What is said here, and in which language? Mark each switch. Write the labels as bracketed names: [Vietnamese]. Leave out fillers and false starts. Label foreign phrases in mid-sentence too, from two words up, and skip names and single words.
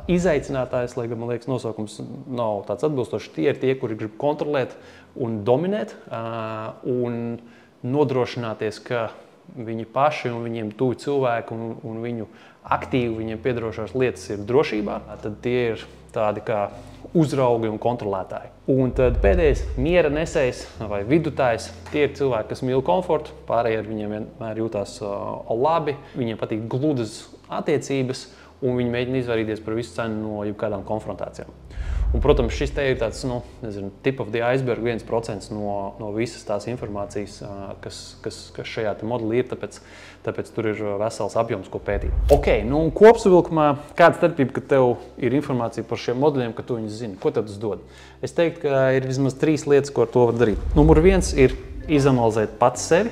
[Latvian] izaicinātājs, lai gan man liekas nosaukums nav tāds atbilstošs, tie ir tie, kuri grib kontrolēt un dominēt un nodrošināties, ka viņi paši un viņiem tuvi cilvēki un viņu aktīvi viņiem piedarošās lietas ir drošībā, tad tie ir tādi kā uzraugi un kontrolētāji. Un tad pēdējais miera nesējs vai vidutājs. Tie ir cilvēki, kas mīl komfortu, pārējie ar viņiem vienmēr jūtās labi, viņiem patīk gludas attiecības un viņi mēģina izvairīties par visu cenu no jebkādām konfrontācijām. Un, protams, šis te ir tāds, [English] tip of the iceberg, [Latvian] 1% no visas tās informācijas, kas šajā te modelī ir, tāpēc tur ir vesels apjoms, ko pētīt. Ok, un kopsavilkumā, kāda starpība, ka tev ir informācija par šiem modeļiem, ka tu viņus zini? Ko tev tas dod? Es teiktu, ka ir vismaz 3 lietas, ko ar to var darīt. Numur 1 ir izanalizēt pats sevi.